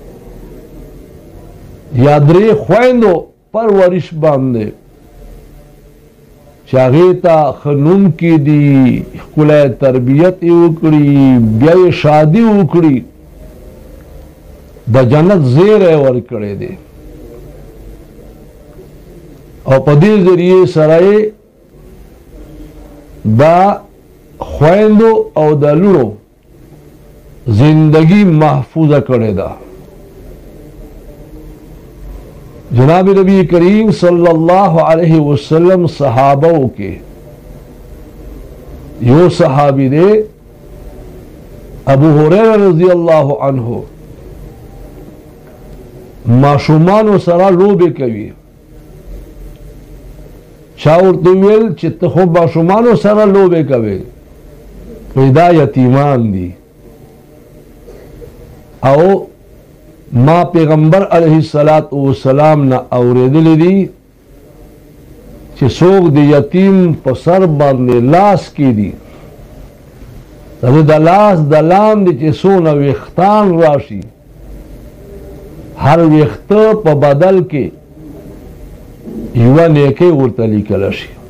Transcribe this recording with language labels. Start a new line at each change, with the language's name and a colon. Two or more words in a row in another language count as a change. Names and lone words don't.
Pashto: یا درې خویندو پرورش باندې چې هغې ته ښه نوم کېږدي، ښکلی تربیت یې وکړي، بیا یې شادي وکړي، د جنت زیری ورکړی دی او په دې ذریعې سره یې دا خویندو او د لوڼو زندگی محفوظه کړې ده. جناب نبی کریم
Arabic: صلی اللہ علیہ وسلم
Urdu: صحابوں کے
Pashto: یو صحابی دے ابو ہریرہ
Arabic: رضی اللہ عنہ
Pashto: ماشومانو سره لوبې کوي. چا ورته ویل چې ته خو ماشومانو سره لوبې کوې، دا یتیمان دي او ما پیغمبر
Arabic: علیہ الصلوۃ والسلام
Pashto: نه اوریدلی دي چې چې څوک د یتیم په سر باندې لاس کیدي د لاس د لاندې چې څونه ویښتان راشي هر ویښته په بدل کې یوه نیکۍ ورته لیکلی شي.